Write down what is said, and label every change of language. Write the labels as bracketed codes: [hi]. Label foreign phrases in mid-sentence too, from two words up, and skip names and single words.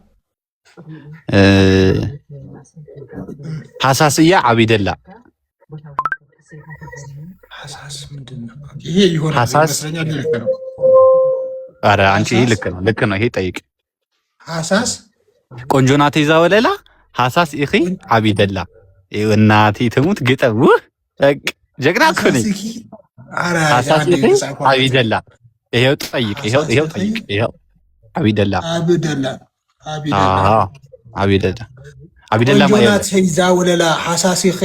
[ti] ሐሳስያ አቢደላ [am] ሐሳስ ምንድነው? ይሄ ይሆናል ይመስለኛል። ልክ ነው። አረ አንቺ ልክ ነው። ይሄ ጠይቅ። [ti] ሐሳስ ቆንጆ ናተይ ዛወለላ ሐሳስ እኺ አቢደላ [am] እናቴ ትሙት ግጠው በቃ ጀግና እኮ ነኝ። አረ [ti] ሐሳስ እኺ አቢደላ [am] ይሄው ጠይቅ። ይሄው ጠይቅ። ይሄው አቢደላ [ti] ማለት ዛወለላ ሐሳስ እኺ